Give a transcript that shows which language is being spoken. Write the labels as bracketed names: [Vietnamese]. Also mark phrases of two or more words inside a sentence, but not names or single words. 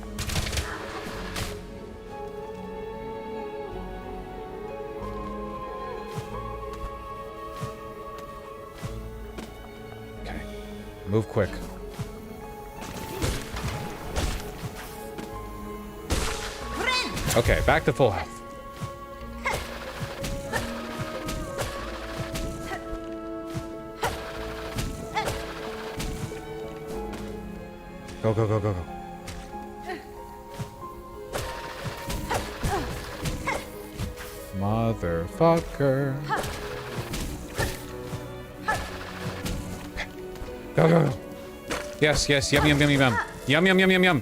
[English] Okay. Move quick. Okay, back to full health. Go, go, go, go, go. Motherfucker. Go, go, go. Yes, yes, yum, yum, yum, yum. Yum, yum, yum, yum, yum.